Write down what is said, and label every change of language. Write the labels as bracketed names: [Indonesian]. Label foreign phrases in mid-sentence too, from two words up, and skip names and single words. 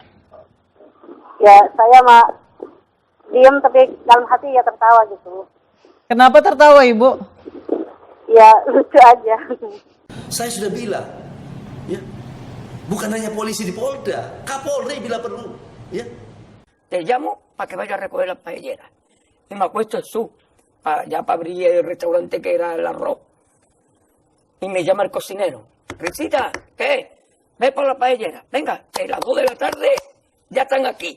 [Indonesian] Ya, saya mah diam tapi dalam hati ya tertawa gitu. Kenapa tertawa Ibu? Ya, lucu aja. Saya sudah bilang, ya, bukan hanya polisi di Polda, Kapolri bila perlu, ya. [Spanish] Te llamo para que vaya a recoger las paelleras. Y me acuesto allá para abrir el restaurante que era el arroz. Y me llama el cocinero. Risita, ¿qué? Ve por la paellera. Venga, que a las 2 de la tarde ya están aquí.